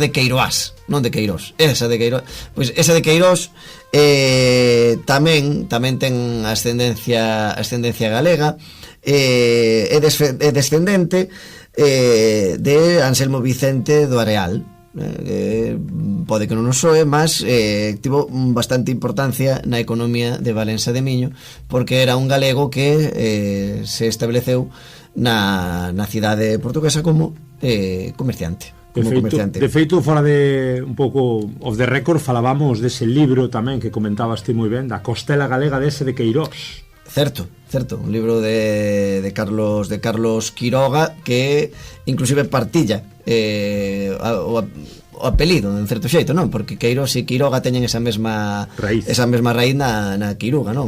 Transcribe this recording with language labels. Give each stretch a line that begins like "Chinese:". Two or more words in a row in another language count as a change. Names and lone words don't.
Galician: de Queiroás, non de Queirós, esa de Queiroás, pois esa de Queirós tamén ten ascendencia galega, é descendente de Anselmo Vicente do Areal, pode que non nos soe, mas tivo bastante importancia na economía de Valença de Miño, porque era un galego que se estableceu na cidade portuguesa como comerciante. De feito, fora de un pouco
English: off the record,
Galician: falábamos dese libro tamén que comentabas ti moi ben, da Costela Galega dese de Queirós. Certo, un libro de Carlos Quiroga, que inclusive partilla o apelido, en certo xeito, non? Porque Queiroz e Quiroga teñen esa mesma raíz na Quiruga, non?